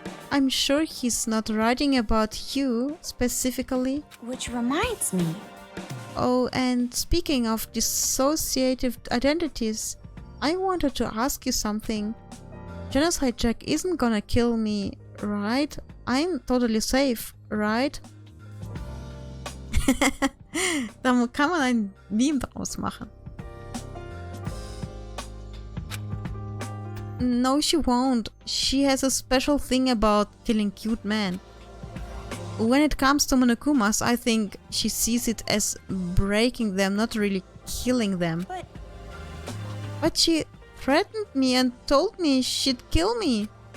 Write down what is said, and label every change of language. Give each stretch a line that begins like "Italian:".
English: I'm sure he's not writing about you specifically. Which reminds me. Oh, and speaking of dissociative identities, I wanted to ask you something. Genocide Jack isn't gonna kill me, right? I'm totally safe, right?
German: Da kann man ein Meme draus machen.
English: No, she won't. She has a special thing about killing cute men. When it comes to Monokumas, I think she sees it as breaking them, not really killing them. But she threatened me and told me she'd kill me.